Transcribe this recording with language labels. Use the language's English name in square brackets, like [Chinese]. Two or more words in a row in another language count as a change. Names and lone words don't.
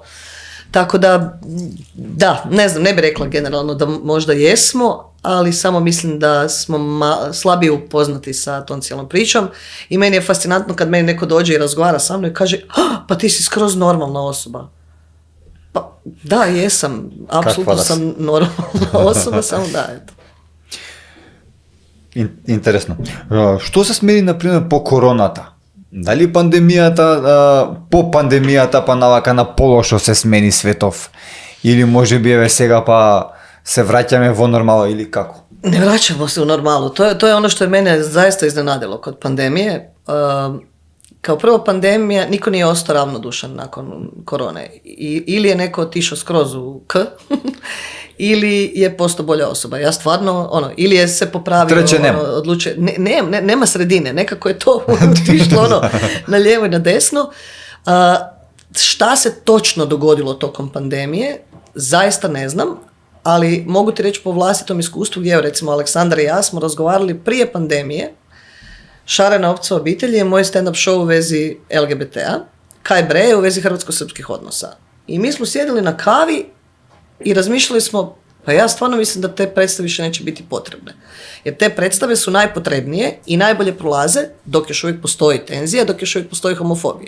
[Croatian] Tako da, ne znam, ne bih rekla generalno da možda jesmo, ali samo mislim da smo slabije upoznati sa tom cijelom pričom i meni je fascinantno kad meni neko dođe i razgovara sa mnom i kaže pa ti si skroz normalna osoba. Pa da, jesam, apsolutno sam normalna osoba, samo da, eto. [Macedonian] Интересно. Што се смени, например, по короната? Дали пандемијата, по пандемијата па навака на полошо се смени светов? Или може би еве сега па се враќаме во нормала или како? [Croatian] Ne vraćamo se u normalu. To je ono što je mene zaista iznenadilo kod pandemije. Kao prvo, pandemija, niko nije ostao ravnodušan nakon korone. Ili je neko otišao skroz u K, ili je postao bolja osoba. Ja stvarno, ili je se popravio, odlučio. Nema sredine, nekako je to otišlo na lijevo i na desno. Šta se točno dogodilo tokom pandemije, zaista ne znam, ali mogu ti reći po vlastitom iskustvu gdje, recimo, Aleksandar i ja smo razgovarali prije pandemije. Šarena opca obitelji je moj stand-up show u vezi LGBT-a, Kaj bre je u vezi hrvatsko-srpskih odnosa. I mi smo sjedili na kavi i razmišljali smo, pa ja stvarno mislim da te predstave više neće biti potrebne. Jer te predstave su najpotrebnije i najbolje prolaze dok još uvijek postoji tenzija, dok još uvijek postoji homofobija.